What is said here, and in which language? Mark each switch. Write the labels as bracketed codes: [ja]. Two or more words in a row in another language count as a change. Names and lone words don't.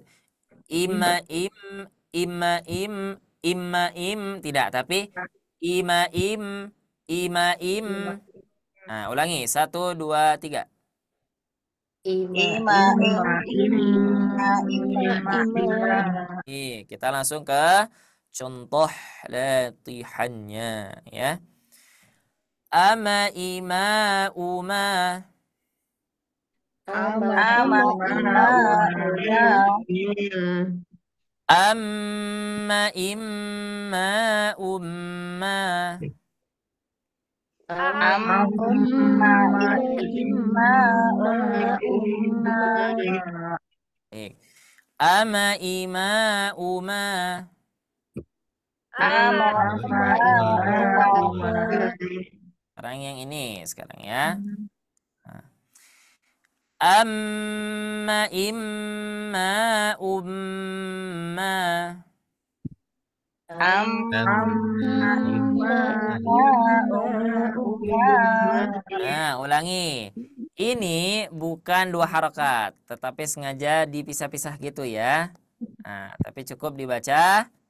[id] Ima tidak, tapi ima im. Nah, ulangi 1 2 3. Kita langsung ke contoh latihannya ya. [ar] Ama ima uma. Amma imma umma. [id] Baik. [ar] Ama ima uma. [id] Sekarang yang ini sekarang ya. Nah. [ar] Amma imma umma. [id] Nah, ulangi. Ini bukan dua harokat, tetapi sengaja dipisah-pisah gitu ya. Nah, tapi cukup dibaca.